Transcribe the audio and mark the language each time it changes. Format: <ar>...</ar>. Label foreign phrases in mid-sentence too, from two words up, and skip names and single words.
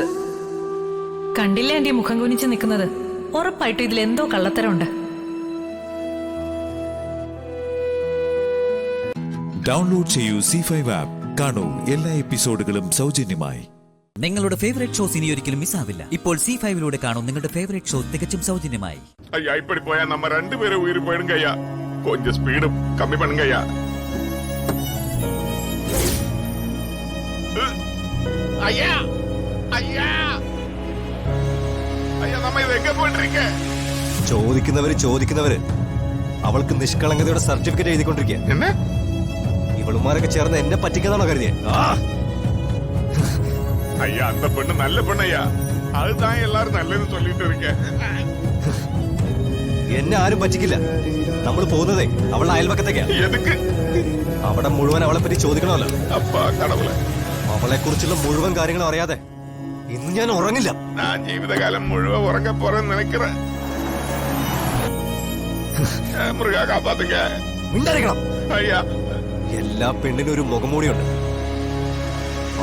<ml>കണ്ടില്ലേ എന്റെ മുഖം കുനിച്ച് നിൽക്കുന്നത്? ഉറപ്പായിട്ടും ഇതിലെന്തോ കള്ളത്തരമുണ്ട്. ഡൗൺലോഡ് ചെയ്യൂ C5 ആപ്പ്. കാണൂ എല്ലാ എപ്പിസോഡുകളും സൗജന്യമായി. നിങ്ങളുടെ</ml> <en>favourite shows</en> <ml>ഇനി ഒരിക്കലും മിസ്സാവില്ല. ഇപ്പോൾ C5 കാണും നിങ്ങളുടെ</ml> <en>favourite show</en> <ml>തികച്ചും സൗജന്യമായി.</ml> <ta>ஐயா இப்படி போயா நம்ம 2 பேரும் உயிர் போயிடுங்க ஐயா. கொஞ்சம் ஸ்பீடு கம்மி பண்ணுங்க ஐயா. ஐயா ஐயா ஐயா நம்ம இது எங்க போயிட்டு இருக்க?</ta> <ml>ചോദിക്കുന്നവര് അവൾക്ക് നിഷ്കളങ്കതയുടെ സർട്ടിഫിക്കറ്റ് എഴുതിക്കൊണ്ടിരിക്കുക.</ml> <ta>என்ன</ta> <ml>ഇവളുമാരൊക്കെ ചേർന്ന് എന്നെ പറ്റിക്കാതാണോ കരുതിയെ?</ml> <ta>ஐயா அந்த பொண்ணு நல்ல பொண்ணு ஐயா. அதுதான் எல்லாரும் நல்லது சொல்லிட்டு இருக்கேன்.</ta> <ml>എന്നെ ആരും പറ്റിക്കില്ല. നമ്മൾ പോകുന്നതേ അവളുടെ അയൽവക്കത്തേക്കാ.</ml> <ta>எதுக்கு?</ta> <ml>അവിടെ മുഴുവൻ അവളെ പറ്റി ചോദിക്കണമല്ലോ.</ml> <ta>அப்பா கடவுளே,</ta> <ml>അവളെ കുറിച്ചുള്ള മുഴുവൻ കാര്യങ്ങളും അറിയാതെ ഇന്ന് ഞാൻ ഉറങ്ങില്ല.</ml> <ta>நான் ஜீவிதகாலம் முழுவதும் உறங்க போறேன்னு நினைக்கிறேன். முருகா காப்பாத்துங்க.</ta> <ml>മിണ്ടായിരിക്കണം.</ml> <ta>ஐயா</ta> <ml>എല്ലാ പെണ്ണിനും ഒരു മുഖംമൂടിയുണ്ട്.</ml>